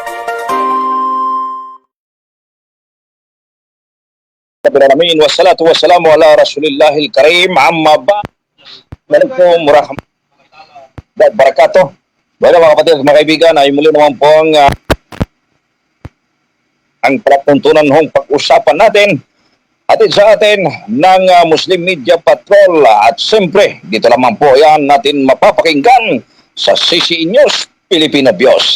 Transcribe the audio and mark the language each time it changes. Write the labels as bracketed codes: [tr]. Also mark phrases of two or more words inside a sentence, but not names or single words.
[ar] بسم الله الرحمن الرحيم. والصلاة والسلام على رسول الله الكريم. أما بعد. السلام عليكم ورحمة الله وبركاته. [tl] Bueno mga kapatid at mga kaibigan, ay muli naman po ang palatuntunan hong pag-usapan natin atid sa atin ng Muslim Media Patrol. At siyempre, dito lamang po yan natin mapapakinggan sa CCN News Filipino Bios.